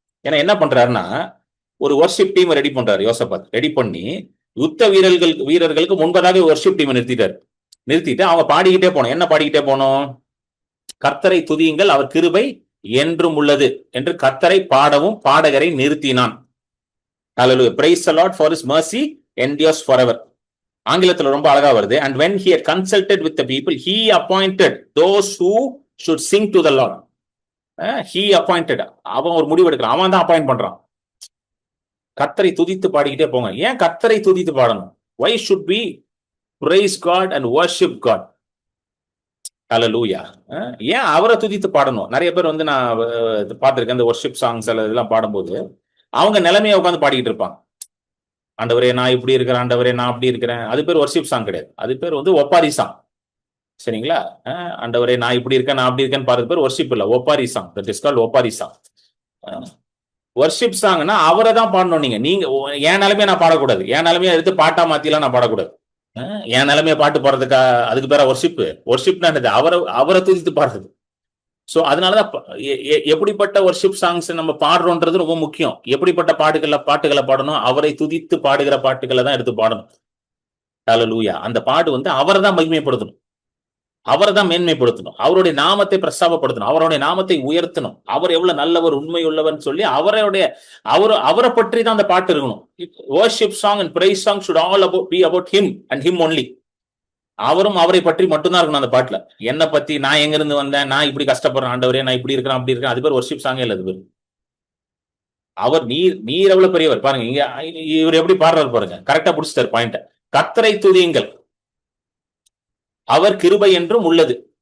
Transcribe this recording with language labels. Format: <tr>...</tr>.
<ta>ஏன்னா என்ன பண்றாருன்னா, ஒரு வர்ஷிப் டீம் ரெடி பண்றாரு யோசபாத். ரெடி பண்ணி யுத்த வீரர்களுக்கு முன்பதாக வர்ஷிப் டீமை நிறுத்திட்டு அவங்க பாடிக்கிட்டே போனோம். என்ன பாடிக்கிட்டே போனோம்? கர்த்தரை துதியுங்கள், அவர் கிருபை என்றும் உள்ளது என்று கர்த்தரை பாடவும் பாடகரை நிறுத்தினான்.</ta> <en>Hallelujah. Praise the Lord for his mercy endures forever.</en> <ta>ஆங்கிலத்துல ரொம்ப அழகா வருது.</ta> <en>And when he had consulted with the people, he appointed those who should sing to the Lord. He appointed.</en> <ta>அவன் ஒரு முடிவு எடுக்கிறான், அவன் தான் அப்பாயிண்ட் பண்றான். கர்த்தரை துதித்து பாடிக்கிட்டே போங்க. ஏன் கர்த்தரை துதித்து பாடணும்?</ta> <en>Why should we praise God and worship God?</en> <ta>Hallelujah. ஏன் அவரை துதித்து பாடணும்? நிறைய பேர் வந்து நான் பார்த்திருக்கேன், இந்த வர்ஷிப் சாங்ஸ் இதெல்லாம் பாடும்போது அவங்க நிலைமையை உட்காந்து பாடிக்கிட்டு இருப்பாங்க. ஆண்டவரே நான் இப்படி இருக்கிறேன், ஆண்டவரே நான் அப்படி இருக்கிறேன். அது பேர் வர்ஷிப் சாங் கிடையாது, அது பேர் வந்து ஒப்பாரி சாங். சரிங்களா? ஆண்டவரே நான் இப்படி இருக்கேன், நான் அப்படி இருக்கேன்னு பாடுறது பேர் வர்ஷிப் இல்ல, ஒப்பாரி சாங்.</ta> <en>that is called</en> <ta>ஒப்பாரி சாங். வர்ஷிப் சாங்னா அவரை தான் பாடணும். நீங்க என் நிலைமையை நான் பாடக்கூடாது, என் நிலைமையை எடுத்து பாட்டா மாத்திலாம் நான் பாடக்கூடாது. என் நிலைமைய பாட்டு பாடுறதுக்கா? அதுக்கு பேர ஒர்ஷிப். ஒர்ஷிப்னா என்னது? அவரை துதித்து பாடுறது. சோ அதனாலதான் எப்படிப்பட்ட ஒர்ஷிப் சாங்ஸ் நம்ம பாடுறோன்றது ரொம்ப முக்கியம். எப்படிப்பட்ட பாட்டுகளை பாடணும்? அவரை துதித்து பாடுகிற பாட்டுகளை தான் எடுத்து பாடணும். ஹல்லேலூயா. அந்த பாட்டு வந்து அவரை தான் மகிமைப்படுத்தணும், அவரை தான் மேன்மைப்படுத்தணும், அவருடைய நாமத்தை பிரஸ்தாபப்படுத்தணும், அவருடைய நாமத்தை உயர்த்தணும், அவர் எவ்வளவு நல்லவர், உண்மை உள்ளவர் சொல்லி அவரை பற்றி தான் அந்த பாட்டு இருக்கணும்.</ta> <en>Worship song and praise song should all be about him and him only.</en> <ta>அவரும் அவரை பற்றி மட்டும்தான் இருக்கணும் அந்த பாட்டுல. என்னை பத்தி, நான் எங்க இருந்து வந்தேன், நான் இப்படி கஷ்டப்படுறேன் ஆண்டவரே, நான் இப்படி இருக்கிறேன் அப்படி இருக்கேன், அது பேர் வர்ஷிப் சாங்கே இல்ல. அது பேர் அவர் நீர் எவ்வளவு பெரியவர் பாருங்க. இங்க இவர் எப்படி பாடுறாரு பாருங்க, கரெக்டா புடிச்சிட்டாரு பாயிண்ட். கர்த்தரை துதியுங்கள், அவர் கிருபை என்றும் உள்ளது.</ta>